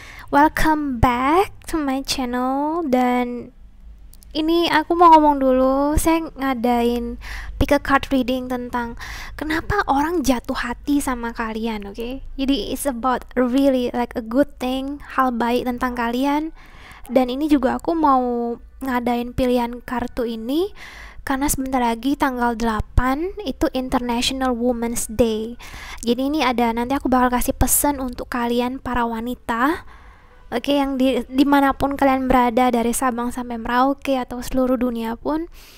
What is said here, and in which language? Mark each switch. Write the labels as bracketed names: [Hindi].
[English] Welcome back to my channel. [Indonesian] Dan ini aku mau ngomong dulu. Saya ngadain pick a card reading tentang kenapa orang jatuh hati sama kalian, oke? [English] Jadi it's about really like a good thing, [Indonesian] hal baik tentang kalian. Dan ini juga aku mau ngadain pilihan kartu ini karena sebentar lagi tanggal 8 itu International Women's Day. Jadi ini ada, nanti aku bakal kasih pesan untuk kalian para wanita, oke, yang dimanapun kalian berada, dari Sabang sampai Merauke atau seluruh dunia pun.